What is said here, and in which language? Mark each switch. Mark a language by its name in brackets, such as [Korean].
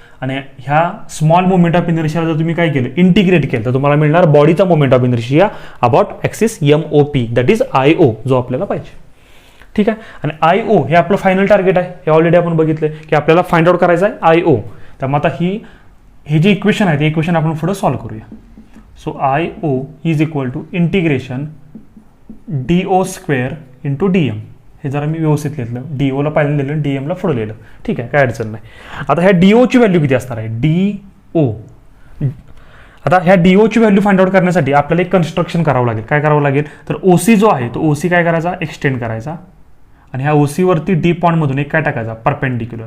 [Marathi] आणि ह्या small moment of इनर्शियाला जर तुम्ही काय केलं इंटिग्रेट केलं तर तुम्हाला मिळणार बॉडीचा moment of inertia about axis M O P, that is I ओ, जो आपल्याला पाहिजे. ठीक आहे, आणि आय ओ हे आपलं फायनल टार्गेट आहे. हे ऑलरेडी आपण बघितलं की आपल्याला फाइंड आउट करायचं आहे आय ओ. त्यामुळे आता हे जे इक्वेशन आहे ते इक्वेशन आपण पुढे सॉल्व्ह करूया. [English] So I O is equal to integration D O square into D M. [Marathi] हे जरा मी व्यवस्थित लिहिलं, डी ओला पहिल्यांदा लिहिलं, डी एमला पुढे लिहिलं. ठीक आहे, काय अडचण नाही. आता ह्या डी ओची व्हॅल्यू किती असणार आहे डी ओ. आता ह्या डी ओची व्हॅल्यू फाइंड आउट करण्यासाठी आपल्याला एक कन्स्ट्रक्शन करावं लागेल. काय करावं लागेल, तर ओ सी जो आहे तो ओ सी काय करायचा एक्सटेंड करायचा, आणि ह्या ओ सीवरती डी पॉईंटमधून एक काय टाकायचा परपेंडिक्युलर.